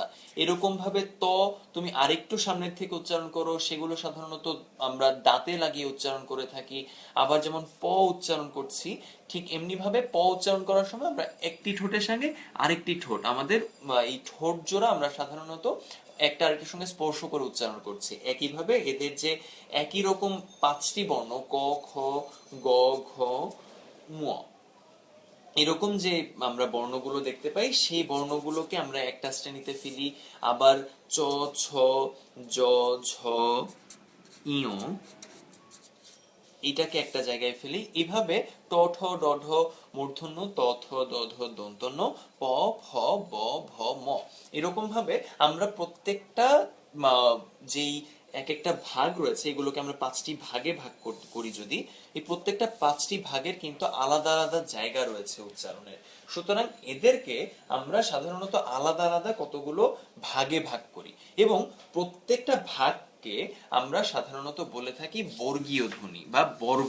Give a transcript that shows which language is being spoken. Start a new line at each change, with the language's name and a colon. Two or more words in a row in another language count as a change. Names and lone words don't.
Bangla: এরকম ভাবে তুমি আরেকটু সামনের থেকে উচ্চারণ করো, সেগুলো সাধারণত আমরা দাঁতে লাগিয়ে উচ্চারণ করে থাকি। আবার যেমন প উচ্চারণ করছি, ঠিক এমনি ভাবে প উচ্চারণ করার সময় আমরা একটি ঠোঁটের সঙ্গে আরেকটি ঠোঁট, আমাদের এই ঠোঁট জোড়া আমরা সাধারণত একটা আরেকটার সঙ্গে স্পর্শ করে উচ্চারণ করছি। একইভাবে এদের যে একই রকম পাঁচটি বর্ণ, ক, খ, গ, ঘ, ম, এরকম যে আমরা বর্ণগুলো দেখতে পাই, সেই বর্ণগুলোকে আমরা একটা শ্রেণীতে ফেলি। আবার চ, ছ, জ, ঝ, ইয়, এটাকে একটা জায়গায় ফেলি। এভাবে ট, ঠ, ড, ঢ মূর্ধন্য, ত, থ, দ, ধ দন্তন্য, প, ফ, ব, ভ, ম, এরকম ভাবে আমরা প্রত্যেকটা যেই এক একটা ভাগ রয়েছে, এগুলোকে আমরা পাঁচটি ভাগে ভাগ করি। যদি এই প্রত্যেকটা পাঁচটি ভাগের কিন্তু আলাদা আলাদা জায়গা রয়েছে উচ্চারণের, সুতরাং এদেরকে আমরা সাধারণত আলাদা আলাদা কতগুলো ভাগে ভাগ করি, এবং প্রত্যেকটা ভাগকে আমরা সাধারণত বলে থাকি বর্গীয় ধ্বনি বা বর্গ।